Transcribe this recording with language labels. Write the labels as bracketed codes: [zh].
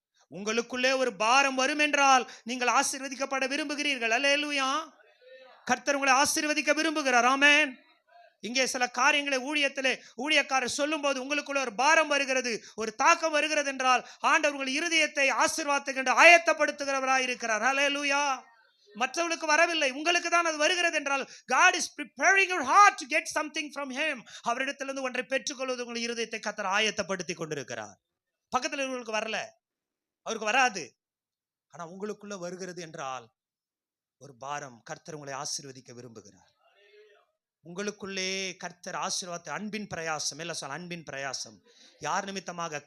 [ta] உங்களுக்குள்ளே ஒரு பாரம் வரும் என்றால் நீங்கள் ஆசீர்வதிக்கப்பட விரும்புகிறீர்கள். அல்லேலூயா. கர்த்தர் உங்களை ஆசீர்வதிக்க விரும்புகிறார். ஆமென். இங்கே சில காரியங்களை ஊழியத்திலே ஊழியக்காரர் சொல்லும் போது உங்களுக்குள்ள ஒரு பாரம் வருகிறது, ஒரு தாக்கம் வருகிறது என்றால் ஆண்டவர் உங்கள் இருதயத்தை ஆசீர்வாதத்துக்கு ஆயத்தப்படுத்துகிறவராய் இருக்கிறார். அல்லேலூயா. மற்றவர்களுக்கு வரவில்லை, உங்களுக்கு தான் அது வருகிறது என்றால் [en] God is preparing your heart to get something from him. [ta] அவரிடத்திலிருந்து ஒன்றை பெற்றுக்கொள்வது உங்கள் இருதயத்தை கர்த்தர் ஆயத்தப்படுத்தி கொண்டிருக்கிறார். பக்கத்தில் இருக்கிறவங்களுக்கு வரல, அவருக்கு வராது. ஆனா உங்களுக்குள்ள வருகிறது என்றால் ஒரு பாரம். கர்த்தர் உங்களை ஆசீர்வதிக்க விரும்புகிறார். உங்களுக்குள்ளே கர்த்தர் ஆசீர்வாதத்தை, அன்பின் பிரயாசம், இல்ல சொல்ல அன்பின் பிரயாசம் யார் நிமித்தமாக?